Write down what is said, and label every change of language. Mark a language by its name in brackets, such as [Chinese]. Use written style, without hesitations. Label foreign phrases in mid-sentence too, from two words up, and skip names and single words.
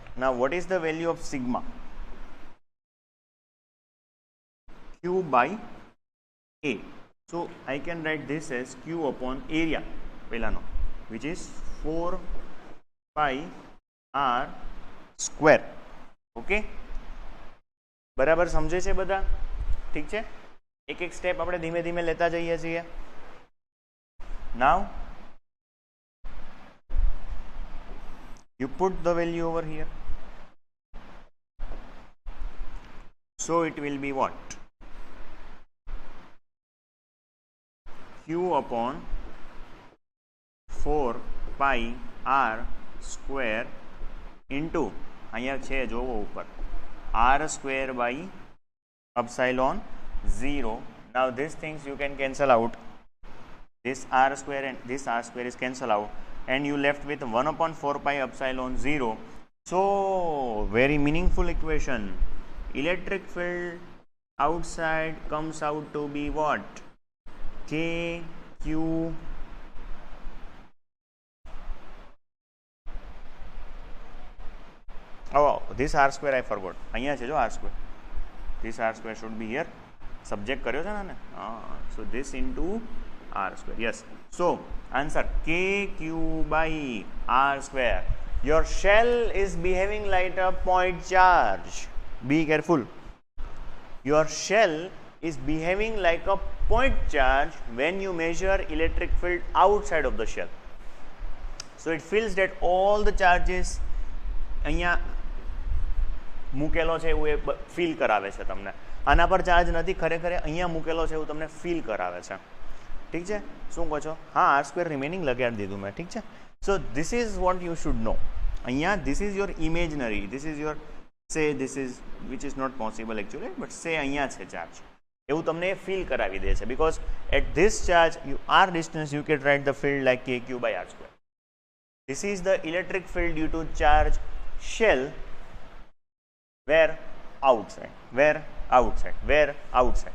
[English] Now what is the value of sigma? Q by A. So I can write this as Q upon area pelano, which is 4 pi r square. Okay, [Gujarati] બરાબર સમજે છે બધા? ઠીક છે, એક એક સ્ટેપ આપણે ધીમે ધીમે લેતા જઈએ છીએ. [English] Now you put the value over here, so it will be what? Q upon 4 pi r square into, [Gujarati] અહીંયા છે જોવો ઉપર, [English] r square by epsilon 0. Now these things you can cancel out. This r square and this r square is cancel out, and you left with 1 upon 4 pi epsilon 0. So very meaningful equation. Electric field outside comes out to be what? K Q oh, this r square I forgot. [Gujarati] અહીંયા છે જો [English] r square. This r square should be here. [Gujarati] Subject કર્યો છે ને? [English] So this into r square. Yes. So answer kq by r square. Your shell is behaving like a point charge. Be careful. Your shell is behaving like a point charge when you measure electric field outside of the shell. So it feels that all the charges [Gujarati] અહીંયા મૂકેલો છે એવું એ ફીલ કરાવે છે તમને. આના પર ચાર્જ નથી, ખરેખર અહીંયા મૂકેલો છે એવું તમને ફીલ કરાવે છે. ઠીક છે, શું કહો છો? હા, [English] r square remaining [Gujarati] લગાડી દીધું મેં. ઠીક છે. [English] so this is what you should know. અહીંયા this is your imaginary, this is your say, this is which is not possible actually, but say [Gujarati] અહીંયા છે ચાર્જ, એવું તમને ફીલ કરાવી દે છે. [English] because at this charge you are distance you can write the field like k q by r square. this is the electric field due to charge shell where outside, where outside, where outside.